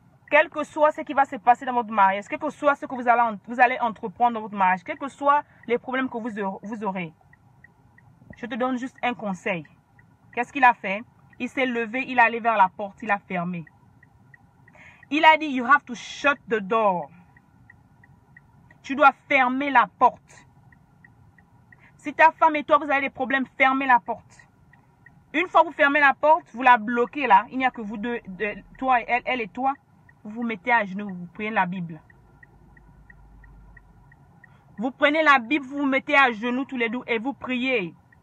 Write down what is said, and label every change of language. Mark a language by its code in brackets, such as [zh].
[fr] Quel que soit ce qui va se passer dans votre mariage, quel que soit ce que vous allez entreprendre dans votre mariage, quels que soient les problèmes que vous aurez, je te donne juste un conseil. Qu'est-ce qu'il a fait? Il s'est levé, il est allé vers la porte, il a fermé. Il a dit, [en] you have to shut the door. [fr] Tu dois fermer la porte. Si ta femme et toi, vous avez des problèmes, fermez la porte. Une fois que vous fermez la porte, vous la bloquez là. Il n'y a que vous deux, toi et elle et toi. Vous vous mettez à genoux, vous prenez la Bible. Vous prenez la Bible, vous vous mettez à genoux tous les deux et vous priez.